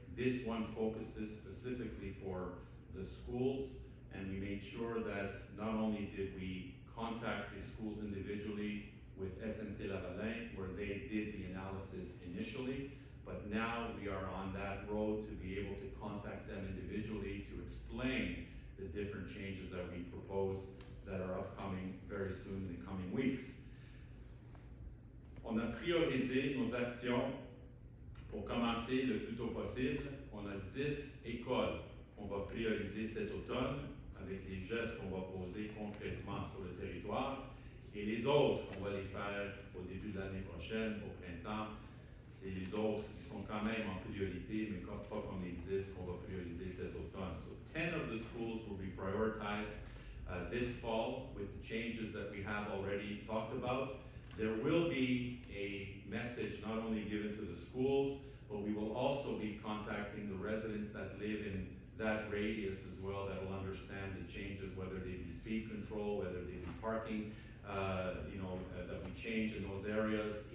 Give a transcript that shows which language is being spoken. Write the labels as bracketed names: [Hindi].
[English] This one focuses specifically for the schools, and we made sure that not only did we contact the schools individually with SNC-Lavalin, where they did the analysis initially, but now we are on that road to be able to contact them individually to explain the different changes that we propose that are upcoming very soon in the coming weeks. [French] On a priorisé nos actions Pour commencer le plus tôt possible, on a 10 écoles qu'on va prioriser cet automne avec les gestes qu'on va poser concrètement sur le territoire. Et les autres, on va les faire au début de l'année prochaine, au printemps. C'est les autres qui sont quand même en priorité, mais pas comme les 10 qu'on va prioriser cet automne. [English] So 10 of the schools will be prioritized this fall with the changes that we have already talked about. There will be a message not only given to the schools, but we will also be contacting the residents that live in that radius as well, that will understand the changes, whether they be speed control, whether they be parking, that we change in those areas.